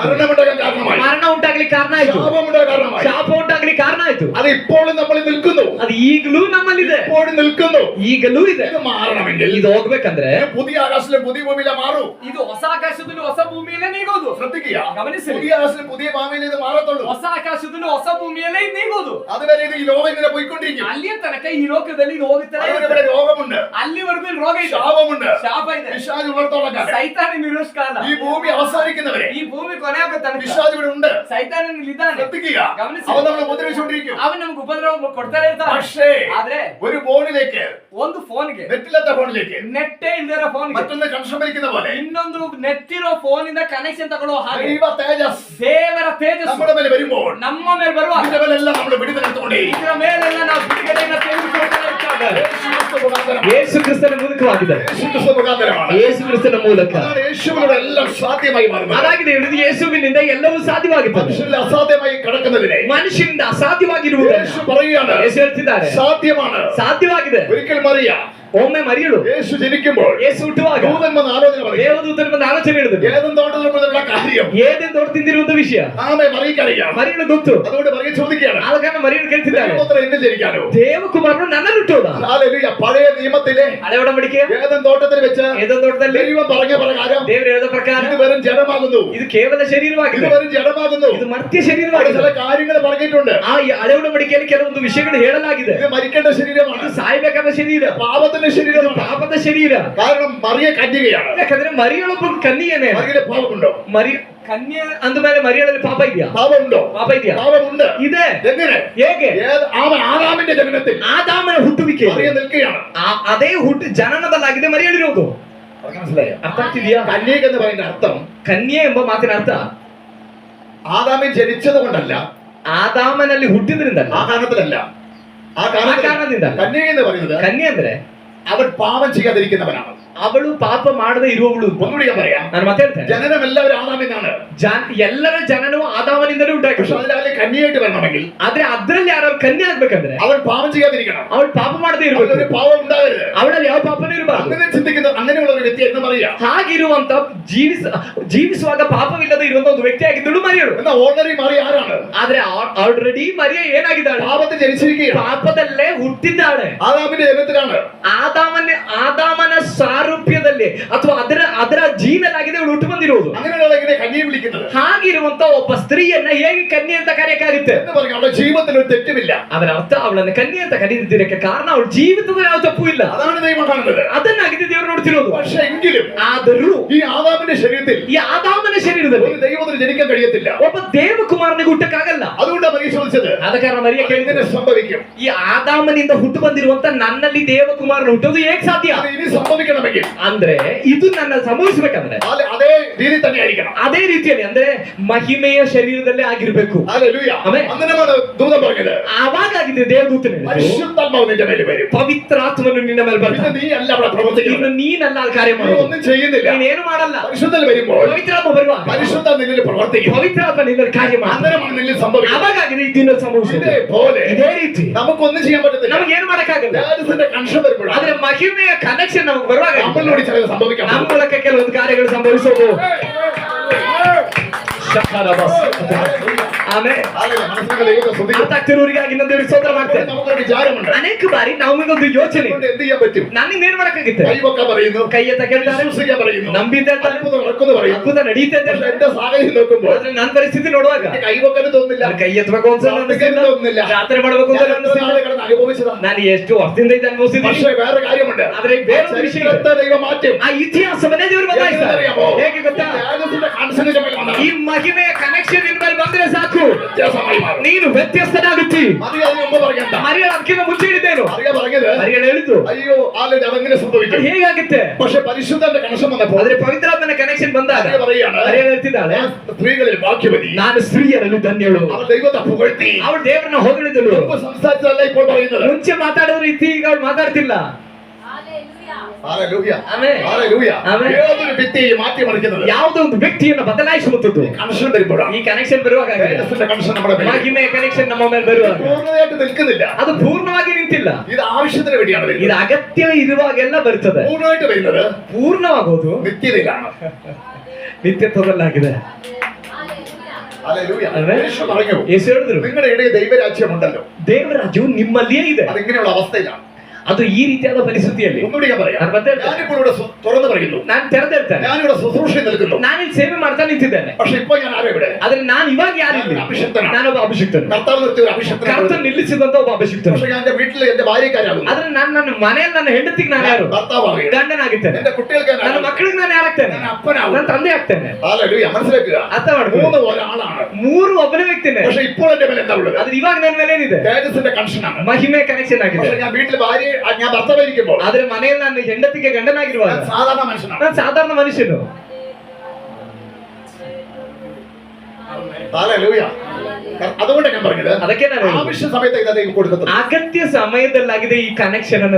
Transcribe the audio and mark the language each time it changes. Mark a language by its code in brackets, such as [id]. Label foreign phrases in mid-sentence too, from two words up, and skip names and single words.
[ml] മരണമുണ്ടാകാൻ കാരണമായി. [kn] ಮರಣ ಉಂಟಾಗ್ಲಿಕ್ಕೆ ಕಾರಣ ಆಯ್ತು, [ml] ശാപമുണ്ടാകാൻ കാരണമായി. [kn] ಶಾಪ ಉಂಟಾಗ್ಲಿಕ್ಕೆ ಕಾರಣ ಆಯ್ತು. [ml] അത് ഇപ്പോഴും നമ്മളിൽ നിൽക്കുന്നു. [kn] ಅದು ಈಗಲೂ ನಮ್ಮಲ್ಲಿದೆ, [ml] ഇപ്പോഴും നിൽക്കുന്നു. [kn] ಈಗಲೂ ಇದೆ. [ml] ഇത് മാറണമെങ്കിൽ [kn] ಇದು ಹೋಗ್ಬೇಕಂದ್ರೆ [ml] പുതിയ ആകാശത്തിലും പുതിയ ഭൂമിയിലെ മാറൂ. [kn] ಇದು ಹೊಸ ಆಕಾಶದಲ್ಲಿ ಹೊಸ ಭೂಮಿಯಲ್ಲೇ ನೀಗೋದು. [ml] ശ്രദ്ധിക്കുക, [kn] ಗಮನಿಸಿ. [ml] പുതിയ ആകാശം പുതിയ ഭൂമിയിൽ ഇത് മാറത്തുള്ളൂ. [kn] ಹೊಸ ಆಕಾಶದಲ್ಲಿ ಹೊಸ ಭೂಮಿಯಲ್ಲೇ ಇದು ನೀಗೋದು. [ml] അതുവരെ ഇത് ഈ ലോകം ഇങ്ങനെ പോയിക്കൊണ്ടിരിക്കും. [kn] ಅಲ್ಲಿಯ ತನಕ ಈ ಲೋಕದಲ್ಲಿ ಇದು ಹೋಗುತ್ತದೆ. [ml] അതുവരെ ഇവിടെ രോഗമുണ്ട്, [kn] ಅಲ್ಲಿವರೆಗೂ ಇಲ್ಲಿ ರೋಗ ಇದೆ, [ml] ശാപമുണ്ട്, [kn] ಶಾಪ ಇದೆ, [ml] പിശാച് ഉള്ളിടത്തോളം കാലം. [kn] ಸೈತಾನ ಇರೋಷ್ಟು ಕಾಲ, [ml] ഈ ഭൂമി അവസാനിക്കുന്നവരെ [kn] ಈ ಭೂಮಿ ಕೊನೆ ಆಗೋ ತನಕ [ml] പിശാച് ഇവിടെ ഉണ്ട്. [kn] ಸೈತಾನ ಇದ್ದಾನೆ. [ml] ശ്രദ്ധിക്കുക, [kn] ಗಮನಿಸಿ. [ml] അവൻ നമ്മളെ ഉപദ്രവിച്ചുകൊണ്ടിരിക്കും. [kn] ಅವನು ನಮ್ಗೆ ಉಪದ್ರವ ಕೊಡ್ತಾನೆ ಇರ್ತಾನೆ. [ml] പക്ഷേ [kn] ಆದ್ರೆ [ml] ഒരു ഫോണിലേക്ക്, [kn] ಒಂದು ಫೋನ್ಗೆ, [ml] നെറ്റില്ലാത്ത ഫോണിലേക്ക് [kn] ನೆಟ್ಟೇ ಇಲ್ದಿರೋ ಫೋನ್ಗೆ [ml] മറ്റൊന്ന് കണക്ഷൻ വലിക്കുന്ന പോലെ [kn] ಇನ್ನೊಂದು ನೆಟ್ಟಿರೋ ಫೋನ್ ಇಂದ ಕನೆಕ್ಷನ್ ತಗೊಳ್ಳೋ ಹಾಗೆ [ml] ദൈവ തേജസ് [kn] ದೇವರ ತೇಜಸ್ಸು [ml] നമ്മുടെ മേലെ വരുമ്പോൾ [kn] ನಮ್ಮ ಮೇಲೆ ಬರುವಾಗ [ml] ഇതിന്റെ മേലെല്ലാം നമ്മൾ വിടുതലെടുത്തുകൊണ്ടേ [kn] ಇದರ ಮೇಲೆಲ್ಲ ನಾವು ಬಿಡುಗಡೆಯನ್ನು ತೆಗೆದುಕೊಳ್ತಾ ಇರ್ತೇವೆ. ಯೇಸು ಕ್ರಿಸ್ತನ ಮೂಲಕವಾಗಿದೆ. [ml] മുഖാന്തരമാണ്. [kn] ಯೇಸು ಕ್ರಿಸ್ತನ ಮೂಲಕ [ml] അതാണ് യേശുവിലൂടെ എല്ലാം സാധ്യമായി മാറുന്നത്. [kn] ಅದಾಗಿದೆ ಹೇಳಿದ್ದು, ಯೇಸುವಿನಿಂದ ಎಲ್ಲವೂ ಸಾಧ್ಯವಾಗುತ್ತದೆ. [ml] മനുഷ്യരിൽ അസാധ്യമായി കിടക്കുന്നതിനെ [kn] ಮನುಷ್ಯನಿಂದ ಅಸಾಧ್ಯವಾಗಿರುವುದನ್ನು [ml] യേശു പറയുകയാണ്, [kn] ಯೇಸು ಹೇಳ್ತಿದ್ದಾರೆ, [ml] സാധ്യമാണ്. [kn] ಸಾಧ್ಯವಾಗಿದೆ. [ml] ഒരിക്കൽ മറിയ [kn] ಒಮ್ಮೆ ಮರಿಯಳು [ml] യേശു ജനിക്കുമ്പോൾ [kn] ಯೇಸು ಹುಟ್ಟುವಾಗ [ml] ദൂതൻ വന്ന് ആലോചന പറയും. [kn] ದೇವದೂತನ ಬಂದು ಆಲೋಚನೆ ಹೇಳಿದ್ರು. [ml] ഏതും തോട്ടത്തിലുള്ള കാര്യം [kn] ಏದೇನ್ ದೊಡ್ಡ ತಿಂದಿರುವಂತ ವಿಷಯ [ml] ആമെ മറിയക്കറിയാം. [kn] ಮರಿಯಳು ಗೊತ್ತು. [ml] അതുകൊണ്ട് മറിയ ചോദിക്കുകയാണ്, [kn] ಆದ ಕಾರಣ ಮರಿಯಳು ಕೇಳ್ತಿದ್ದಾಳೆ, [ml] ദൈവപുത്രൻ എന്നിൽ ജനിക്കാനോ? [kn] ದೇವಕುಮಾರನು ನನ್ನಲ್ಲಿ ಹುಟ್ಟೋದಾ? [ml] ഹല്ലേലൂയ. പഴയ നിയമത്തിലെ [kn] ಹಳೆ ಒಡಂಬಡಿಕೆ [ml] ഏതും തോട്ടത്തിൽ വെച്ച് [kn] ಏದೇನ್ ತೋಟದಲ್ಲಿ [ml] ദൈവം പറഞ്ഞ പ്രകാരം [kn] ದೇವರು ಹೇಳಿದ ಪ್ರಕಾರ [ml] ഇത് വെറും ജഡമാകുന്നു, [kn] ಇದು ಕೇವಲ [ml] ഇത് [kn] ಶರೀರವಾಗಿದೆ, [ml] വെറും ജഡമാകുന്നു. [kn] ಇದು ಮರ್ತ್ಯ [ml] അവിടെ [kn] ಶರೀರವಾಗಿದೆ. [ml] ചില കാര്യങ്ങൾ പറഞ്ഞിട്ടുണ്ട്. [kn] ಆ ಹಳೆ ಒಡಂಬಡಿಕೆಯಲ್ಲಿ ಕೆಲವೊಂದು ವಿಷಯಗಳು ಹೇಳಲಾಗಿದೆ. [ml] ഇത് മരിക്കേണ്ട ശരീരമാണ്, [kn] ಇದು ಸಾಯ್ಬೇಕಾದ ಶರೀರ, [ml] പാപത്തിന്റെ ശരീരമാണ്. [kn] ಪಾಪದ ಶರೀರ. [ml] കാരണം മറിയ കന്യകയാണ്. [kn] ಯಾಕಂದ್ರೆ ಮರಿಯಳೊಬ್ಬ ಕನ್ಯೆಯೇ. [ml] മറിയയുടെ പാപമുണ്ടോ? [kn] ಮರಿ ಕನ್ಯೆ ಅಂದ ಮೇಲೆ ಮರಿಯಳಲ್ಲಿ ಪಾಪ ಇದೆಯಾ? [ml] പാപമുണ്ടോ? [kn] ಪಾಪ ಇದೆಯಾ? [ml] പാപമുണ്ട്. [kn] ಇದೆ. [ml] എങ്ങനെ? [kn] ಹೇಗೆ? [ml] ആദാമിന്റെ ജനനത്തിൽ [kn] ಆದಾಮನ ಹುಟ್ಟುವಿಕೆ [ml] മറിയ നിൽക്കുകയാണ്. [kn] ಅದೇ ಹುಟ್ಟು ಜನನದಲ್ಲಾಗಿದೆ ಮರಿಯಳಿರೋದು. [ml] മനസ്സിലായോ? [kn] ಅರ್ಥ ಆಗ್ತಿದ್ಯಾ? [ml] കന്യക എന്ന് പറയുന്ന അർത്ഥം [kn] ಕನ್ಯೆ ಎಂಬ ಮಾತಿನ ಅರ್ಥ [ml] ആദാമിൽ ജനിച്ചത് കൊണ്ടല്ല, [kn] ಆದಾಮನಲ್ಲಿ ಹುಟ್ಟಿದ್ರಿಂದಲ್ಲ, [ml] ആ കാരണത്തിലല്ല. ആ [kn] കാരണದಿಂದ. [ml] കന്യക എന്ന് പറയുന്നത് [kn] ಕನ್ಯೆ ಅಂದ್ರೆ [ml] അവൻ പാപം ചെയ്യാതിരിക്കുന്നവനാണ്. [kn] ಅವಳು ಪಾಪ ಮಾಡದೆ ಇರುವವಳು. [ml] ഒന്നുകൂടി ഞാൻ പറയാം, [kn] ನಾನು ಮತ್ತೆ ಹೇಳ್ತೇನೆ, [ml] ജനനം എല്ലാവരും ആദാമിന്നാണ്. [kn] ಎಲ್ಲರ ಜನನವು ಆದಾಮನಿಂದಲೇ [ml] പക്ഷെ [kn] ಉಂಟಾಗಿ, [ml] അതിൽ കന്യയായിട്ട് വരണമെങ്കിൽ [kn] ಆದ್ರೆ ಅದ್ರಲ್ಲಿ ಯಾರು ಕನ್ಯೆ ಆಗ್ಬೇಕಂದ್ರೆ [ml] അവൻ പാപം ചെയ്യാതിരിക്കണം. [kn] ಅವಳು ಪಾಪ ಮಾಡದೆ [ml] അവനൊരു [kn] ಇರಬೇಕು, [ml] പാപം ഉണ്ടാകരുത്. [kn] ಅವಳಲ್ಲಿ ಯಾವ ಪಾಪನೂ ಇರಬಾರ್ದು. [ml] അങ്ങനെ ചിന്തിക്കുന്ന അങ്ങനെയുള്ള ഒരു വ്യക്തി എന്ന് പറയാം. [kn] ಹಾಗಿರುವಂತ ಜೀವಿಸುವಾಗ ಪಾಪವಿಲ್ಲದೆ ಇರುವಂತ ಒಂದು ವ್ಯಕ್ತಿ ಆಗಿದ್ದಳು ಮರಿಯಳು. [ml] എന്നാ ഓർഡിനറി മറിയ ആരാണ്? [kn] ಆದ್ರೆ ಆಲ್ರೆಡಿ ಮರಿಯ ಏನಾಗಿದ್ದಾಳೆ? [ml] പാപത്തിൽ ജനിച്ചിരിക്കുകയാണ്. [kn] ಪಾಪದಲ್ಲೇ ಹುಟ್ಟಿದ್ದಾಳೆ. [ml] ആദാമിന്റെ ജനനത്തിലാണ്. [kn] ಆದಾಮನ ಸಾರೂಪ್ಯದಲ್ಲಿ ಅಥವಾ ಅದರ ಜೀನಲಾಗಿದೆ ಅವಳು ಹುಟ್ಟು ಬಂದಿರುವುದು. [ml] അങ്ങനെയുള്ള എങ്ങനെ കന്യയെ വിളിക്കുന്നത്? [kn] ಹಾಗಿರುವಂತ ಒಬ್ಬ ಸ್ತ್ರೀಯನ್ನ ಹೇಗೆ ಕನ್ಯೆ ಅಂತ ಕರೆಯಕ್ಕಾಗುತ್ತೆ? [ml] എന്ന് പറഞ്ഞു അവളുടെ ജീവിതത്തിൽ ഒരു തെറ്റുമില്ല. [kn] ಅದರ ಅರ್ಥ ಅವಳನ್ನ ಕನ್ಯೆ ಅಂತ ಕರೀತಿದ್ದಕ್ಕೆ ಕಾರಣ ಅವಳ ಜೀವಿತದ ಯಾವ ತಪ್ಪು ಇಲ್ಲ. [ml] അതാണ് ദൈവം കാണുന്നത്. [kn] ಅದನ್ನಾಗಿದೆ ದೇವರು ನೋಡ್ತಿರೋದು. [ml] പക്ഷെ എങ്കിലും [kn] ಆದರೂ [ml] ഈ ആദാമിന്റെ ശരീരത്തിൽ [kn] ಈ ಆದಾಮನ ಶರೀರದಲ್ಲಿ [ml] ഒരു ദൈവത്തിന് ജനിക്കാൻ കഴിയത്തില്ല. [kn] ಒಬ್ಬ ದೇವಕುಮಾರನಿಗೆ ಹುಟ್ಟಕ್ಕಾಗಲ್ಲ. [ml] അതുകൊണ്ടാണ് മറിയ ചോദിച്ചത്, [kn] ಆದ ಕಾರಣ ಮರಿಯ [ml] എങ്ങനെ [kn] ಕೇಳಿದ್ರೆ [ml] സംഭവിക്കും? [kn] ಈ ಆದಾಮನಿಂದ ಹುಟ್ಟು ಬಂದಿರುವಂತ ನನ್ನಲ್ಲಿ ದೇವಕುಮಾರನ ಹುಟ್ಟೋದು ಹೇಗೆ ಸಾಧ್ಯ? [ml] അത് ഇനി സംഭവിക്കണമെങ്കിൽ [kn] ಅಂದ್ರೆ ಇದು ನನ್ನ ಸಂಭವಿಸಬೇಕಂದ್ರೆ [ml] അതേ രീതി തന്നെ ആയിരിക്കണം. [kn] ಅದೇ ರೀತಿಯಲ್ಲಿ ಅಂದ್ರೆ ಮಹಿಮೆಯ ಶರೀರದಲ್ಲೇ ಆಗಿರ್ಬೇಕು. [ml] ഹല്ലേലൂയ. ആമേൻ. അങ്ങനെയാണ് ദൂതൻ പറഞ്ഞത്, [kn] ಅವಾಗಾಗಿದೆ ದೇವದೂತನ [ml] പരിശുദ്ധാത്മാവ് നിന്റെ മേൽ വരും. [kn] ಪವಿತ್ರಾತ್ಮನು ನಿನ್ನ ಮೇಲೆ [ml] പിന്നെ [kn] ಬರ್ತಾನೆ. [ml] നീ അല്ല അവിടെ പ്രവർത്തിക്കുന്നത്, [kn] ಇನ್ನು ನೀನಲ್ಲ ಅಲ್ಲಿ ಕಾರ್ಯ [ml] നീ [kn] ಮಾಡೋದು, [ml] ഒന്നും ചെയ്യുന്നില്ല. [kn] ನೀನೇನು ಮಾಡಲ್ಲ. [ml] പരിശുദ്ധൻ വരുമ്പോൾ [kn] ಪವಿತ್ರಾತ್ಮ ಬರುವಾಗ [ml] പരിശുദ്ധ നിന്നിൽ പ്രവർത്തിക്കും. [kn] ಪವಿತ್ರಾತ್ಮ ನಿನ್ನಲ್ಲಿ ಕಾರ್ಯ ಮಾಡ್ತಾನೆ. [ml] അങ്ങനെയാണ് നിന്നിൽ സംഭവിക്കുന്നത്. [kn] ಅವಾಗಾಗಿದೆ ಇದನ್ನ ಸಂಭವಿಸುವುದು. [ml] ഇതേപോലെ [kn] ಇದೇ ರೀತಿ [ml] നമുക്കൊന്നും ചെയ്യാൻ പറ്റത്തില്ല. [kn] ನಮಗೆ ಏನು ಮಾಡಕ್ಕಾಗಲ್ಲ. [ml] ധ്യാനത്തിന്റെ കണക്ഷൻ വരുമ്പോൾ [kn] ಆದ್ರೆ ಮಹಿಮೆಯ ಕನೆಕ್ಷನ್ ನಮಗೆ ಬರುವಾಗ [ml] നമ്മളിലൂടെ ചിലത് സംഭവിക്കാം. [kn] ನಮ್ಮ ಮೂಲಕ ಕೆಲವೊಂದು ಕಾರ್ಯಗಳು ಸಂಭವಿಸೋದು. ಆಮೇಲೆ [ml] മനസ്സിലാക്കുന്ന ദൈവത്തെ ശ്രദ്ധിക്കും. [kn] ಅರ್ಥ ಆಗ್ತಿರೋರಿಗಾಗಿ ಇನ್ನೊಂದು ದೇವರಿಗೆ ಸ್ತೋತ್ರ ಮಾಡ್ತೇನೆ. [ml] നമുക്കൊരു വിചാരമുണ്ട്, [kn] ಅನೇಕ ಬಾರಿ ನಮಗೊಂದು ಯೋಚನೆ, [ml] അതുകൊണ്ട് എന്ത് ചെയ്യാൻ പറ്റും? [kn] ನನ್ನಿಂದ ಏನ್ ಮಾಡಕ್ಕಾಗುತ್ತೆ? [ml] കൈവക്കാൻ പറയുന്നു, [kn] ಕೈ ಎತ್ತ ಕೇಳ್ತಾರೆ, [ml] വിശ്വസിക്കാൻ പറയുന്നു, [kn] ನಂಬಿದ್ದ ಹೇಳ್ತಾರೆ, [ml] അത്ഭുതം നടക്കുന്നു പറയുന്നു. [kn] ಅದ್ಭುತ ನಡೀತದೆ [ml] പക്ഷെ [kn] ಹೇಳ್ತಾರೆ. [ml] എന്റെ സാഹചര്യം നോക്കുമ്പോൾ [kn] ಆದ್ರೆ ನನ್ನ ಪರಿಸ್ಥಿತಿ ನೋಡುವಾಗ [ml] എനിക്ക് കൈവക്കാനും തോന്നുന്നില്ല, [kn] ನಾನು ಕೈ ಎತ್ತಬೇಕು ಅಂತ [ml] പ്രാർത്ഥിക്കാനും തോന്നുന്നില്ല. [kn] ಪ್ರಾರ್ಥನೆ ಮಾಡಬೇಕು ಅಂತ [ml] ഞാൻ എത്ര നാളെ കിടന്ന് അനുഭവിച്ചതാ. [kn] ನಾನು ಎಷ್ಟು ವರ್ಷದಿಂದ ಇದು ಅನುಭವಿಸಿದ್ದೀನಿ. [ml] പക്ഷേ വേറെ കാര്യമുണ്ട്, [kn] ಆದ್ರೆ ಬೇರೊಂದು ವಿಷಯ ಇದೆ. [ml] ചരിത്രത്തെ ദൈവം മാറ്റും. [kn] ಆ ಇತಿಹಾಸವನ್ನೇ ದೇವರು ಬದಲಾಯಿಸ್ತಾರೆ. [ml] അറിയാമോ? [kn] ಹೇಗೆ ಗೊತ್ತಾ? [ml] ത്യാഗത്തിന്റെ കൺസെപ്റ്റിന്റെ മേൽ വന്നാൽ [kn] ಈ ಮಹಿಮೆಯ ಕನೆಕ್ಷನ್ ನಿನ್ನ ಮೇಲೆ ಬಂದ್ರೆ ಸಾಕು, [ml] വ്യത്യാസമായി മാറും. [kn] ನೀನು ವ್ಯತ್ಯಸ್ತನಾಗುತ್ತಿ. [ml] മറിയ അതിന് മുമ്പ് പറയണ്ട. [kn] ಮರಿಯ ಅದಕ್ಕಿಂತ ಮುಂಚೆ ಹೇಳಿದ್ದೇನು? [ml] മറിയ പറഞ്ഞത്, [kn] ಮರಿಯಳು ಹೇಳಿದ್ದು [ml] അയ്യോ ആളുടെ അതെങ്ങനെ [kn] ಅದು [ml] സംഭവിക്കും? [kn] ಹೇಗಾಗುತ್ತೆ? [ml] പക്ഷെ പരിശുദ്ധന്റെ കണക്ഷൻ വന്നപ്പോൾ [kn] ಆದ್ರೆ ಪವಿತ್ರಾತ್ಮನ ಕನೆಕ್ಷನ್ ಬಂದಾಗ [ml] മറിയ പറയാണ്, [kn] ಮರಿಯಳು ಹೇಳ್ತಿದ್ದಾಳೆ, [ml] ഞാൻ സ്ത്രീകളിൽ ഭാഗ്യവതി, [kn] ನಾನು ಸ್ತ್ರೀಯರಲ್ಲಿ ಧನ್ಯಳು. [ml] അവൾ ദൈവത്തെ പുകഴ്ത്തി. [kn] ಅವಳು ದೇವರನ್ನ ಹೊಗಳಿದಳು. [ml] മുമ്പ് സംസാരിച്ചതല്ല ഇപ്പോൾ പറയുന്നത്. [kn] ಮುಂಚೆ ಮಾತಾಡೋರು ರೀತಿ ಈಗ ಅವಳು ಮಾತಾಡ್ತಿಲ್ಲ. [ml] ഹല്ലേലൂയ. [kn] ಆಮೆನ್. [ml] ഹല്ലേലൂയ. ആമേൻ. ഏതൊരു വ്യക്തിയെ മാറ്റിമറിക്കുന്നത് [kn] ಯಾವುದೋ ಒಂದು ವ್ಯಕ್ತಿಯನ್ನು ಬದಲಾಯಿಸುವಂತದ್ದು [ml] കണക്ഷൻ വരുമ്പോഴാണ്. [kn] ಈ ಕನೆಕ್ಷನ್ ಬರುವಾಗ ಆಗಿದೆ. [ml] തേജസ്സിന്റെ കണക്ഷൻ നമ്മുടെ മേൽ [kn] ಮಹಿಮೆಯ ಕನೆಕ್ಷನ್ ನಮ್ಮ ಮೇಲೆ ಬರುವಾಗ [ml] പൂർണ്ണതയായിട്ട് നിൽക്കുന്നില്ല. [kn] ಅದು ಪೂರ್ಣವಾಗಿ ನಿಂತಿಲ್ಲ. [ml] ഇത് ആവശ്യത്തിന് വേണ്ടിയാണ് [kn] ಇದು [ml] വരുന്നത്. [kn] ಅಗತ್ಯ ಇರುವಾಗೆಲ್ಲ ಬರ್ತದೆ. [ml] പൂർണ്ണമായിട്ട് വരുന്നത് [kn] ಪೂರ್ಣವಾಗೋದು [ml] നിത്യതയിലാണ്. [kn] ನಿತ್ಯತ್ವದಲ್ಲಾಗಿದೆ. [ml] ഹല്ലേലൂയ. ആമേൻ. യേശു പറഞ്ഞു, [kn] ಯೇಸು ಹೇಳಿದ್ರು, [ml] നിങ്ങളുടെ ഇടയിൽ ദൈവരാജ്യമുണ്ടല്ലോ, [kn] ದೇವರಾಜ್ಯವು ನಿಮ್ಮಲ್ಲಿಯೇ ಇದೆ. [ml] അതിങ്ങനെയുള്ള അവസ്ഥയിലാണ്. [kn] ಅದು ಈ ರೀತಿಯಾದ ಪರಿಸ್ಥಿತಿಯಲ್ಲಿ [ml] ഒന്നുകൂടി ഞാൻ പറയാം. [kn] ನಾನು ಮತ್ತೆ ಹೇಳ್ತೇನೆ. [ml] ഞാനിപ്പോൾ ഇവിടെ തുറന്നു പറയുന്നു, [kn] ನಾನು ತೆರೆದಿರ್ತೇನೆ, [ml] ഞാനിവിടെ ശുശ്രൂഷ നിൽക്കുന്നു. [kn] ನಾನಿಲ್ಲಿ ಸೇವೆ ಮಾಡ್ತಾ ನಿಂತಿದ್ದೇನೆ. [ml] പക്ഷെ ഇപ്പൊ ഞാൻ ആരും ഇവിടെ [kn] ಆದ್ರೆ ನಾನು ಇವಾಗ ಯಾರಿಲ್ಲ, ನಾನು ಅಭಿಷಿಕ್ತನಾണ്. ನಾನೊಬ್ಬ ಅಭಿಷಿಕ್ತನು, [ml] കർത്താവ് നിർത്തിയ ഒരു അഭിഷേകത്തിനാണ്. [kn] ಕರ್ತನು ನಿಲ್ಲಿಸಿದಂತ ಒಬ್ಬ ಅಭಿಷಿಕ್ತನು. [ml] പക്ഷെ ഞാൻ എന്റെ വീട്ടിൽ എന്റെ ഭാര്യക്കാരാകുന്നു, [kn] ಆದ್ರೆ ನಾನು ನನ್ನ ಮನೆಯಲ್ಲಿ ನನ್ನ ಹೆಂಡತಿಗೆ ನಾನು ಯಾರು? [ml] ഭർത്താവാകുകയാണ്. [kn] ಗಂಡನಾಗಿದ್ದೇನೆ. [ml] എന്റെ കുട്ടികൾക്ക് ഞാൻ [kn] ನನ್ನ [ml] ആകുന്നു. [kn] ಮಕ್ಕಳಿಗೆ ನಾನು ಯಾರಾಗ್ತೇನೆ? [ml] ഞാൻ അപ്പനാകും. [kn] ನನ್ನ ತಂದೆ ಆಗ್ತೇನೆ. [ml] ഹല്ലേലൂയ. മനസ്സിലാക്കുക, [kn] ಅರ್ಥ ಮಾಡ್ಕೊಳ್ಳಿ. [ml] മൂന്ന് ഒരാളാണ്. [kn] ಮೂರು ಒಬ್ಬನೇ ವ್ಯಕ್ತಿನೇ. [ml] പക്ഷെ ഇപ്പോൾ എന്റെ മേലെ എന്താ ഉള്ളത്? [kn] ಆದ್ರೆ ಇವಾಗ ನನ್ನ ಮೇಲೆ ಏನಿದೆ? [ml] തേജസ്സിന്റെ കണക്ഷനാണ്. [kn] ಮಹಿಮೆ ಕನೆಕ್ಷನ್ ಆಗಿದೆ. [ml] പക്ഷെ ഞാൻ വീട്ടിൽ ഭാര്യ ഞാൻ ഭർത്താവായിരിക്കുമ്പോൾ [kn] ಆದ್ರೆ ಮನೆಯಲ್ಲಿ ನಾನು ಹೆಂಡತಿಗೆ ಗಂಡನಾಗಿರುವಾಗ [ml] ഞാൻ സാധാരണ മനുഷ്യനാണ്. [kn] ನಾನು ಸಾಧಾರಣ ಮನುಷ್ಯನು. [ml] ഹല്ലേലൂയ. അതുകൊണ്ട് ഞാൻ പറഞ്ഞത്, [kn] ಅದಕ್ಕೆ ನಾನು ಹೇಳಿದ್ದು, [ml] ആവശ്യ സമയത്ത് ഇത് ദൈവം കൊടുക്കുന്നത്. [kn] ಅಗತ್ಯ ಸಮಯದಲ್ಲಾಗಿದೆ ಈ ಕನೆಕ್ಷನ್ ಅನ್ನೋದು.